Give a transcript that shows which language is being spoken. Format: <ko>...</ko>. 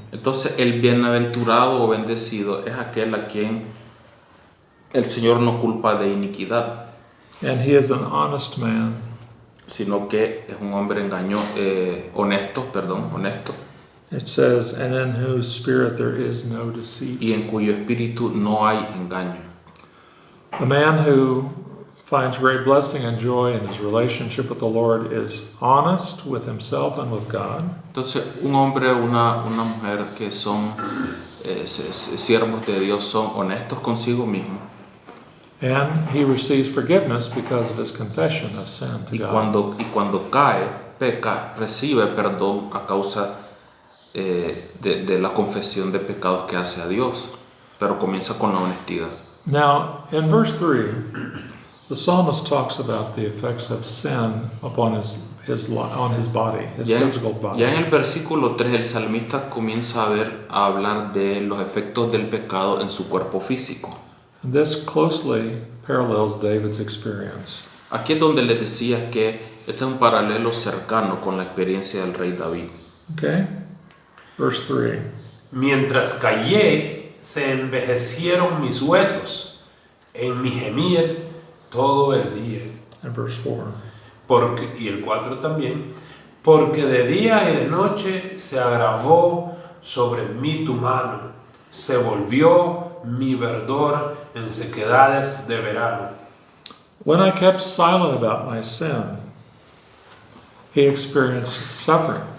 <es>Entonces el bienaventurado o bendecido es aquel a quien el Señor no culpa de iniquidad,</es> <en>And he is an honest man.</en> <es>sino que es un hombre honesto.</es> <en>It says, and in whose spirit there is no deceit.</en> <es>Y en cuyo espíritu no hay engaño.</es> <en>The man who finds great blessing and joy in his relationship with the Lord is honest with himself and with God.</en> <es>Entonces, un hombre o una mujer que son siervos de Dios son honestos consigo mismo.</es> <en>And he receives forgiveness because of his confession of sin to</en> <es>Y</es> <en>God.</en> <es>cuando peca, recibe perdón a causa de la confesión de pecados que hace a Dios. Pero comienza con la honestidad.</es> <en>Now, in verse 3, the psalmist talks about the effects of sin upon his body, his physical body.</en> <es>Ya en el versículo 3 el salmista comienza a hablar de los efectos del pecado en su cuerpo físico.</es> <en>And this closely parallels David's experience.</en> <es>Aquí es donde les decía que este es un paralelo cercano con la experiencia del rey David.</es> <en>Okay? Verse 3.</en> <es>Mientras callé, se envejecieron mis huesos en mi gemir todo el día.</es> <en>And verse 4.</en> <es>Y el 4 también, porque de día y de noche se agravó sobre mí tu mano, se volvió mi verdor en sequedades de verano.</es> <en>When I kept silent about my sin, he experienced suffering.</en>